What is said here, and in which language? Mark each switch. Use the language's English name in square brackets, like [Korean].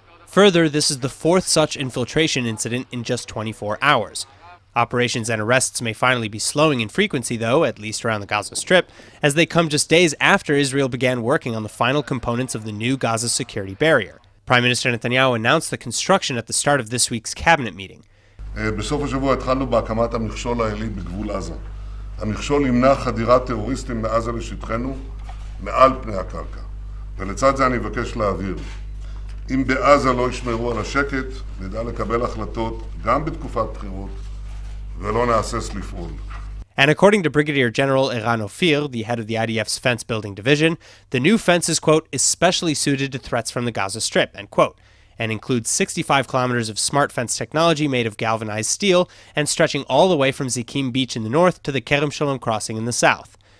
[English] Further, this is the 4th such infiltration incident in just 24 hours. Operations and arrests may finally be slowing in frequency, though, at least around the Gaza Strip, as they come just days after Israel began working on the final components of the new Gaza security barrier. Prime Minister Netanyahu announced the construction at the start of this week's cabinet meeting. [Hebrew] בסוף השבוע התחלנו בהקמת המכשול העילי בגבול עזה. המכשול ימנע חדירת טרוריסטים מעזה לשטחנו מעל פני הקרקע. ולצד זה אני מבקש להבהיר. אם בעזה לא ישמרו על השקט, נדע לקבל החלטות גם בתקופת בחירות ולא נהסס לפעול. [English] And according to Brigadier General Eran Ophir, the head of the IDF's fence building division, the new fence is, quote, especially suited to threats from the Gaza Strip, end quote, and includes 65 kilometers of smart fence technology made of galvanized steel and stretching all the way from Zikim Beach in the north to the Kerem Shalom crossing in the south.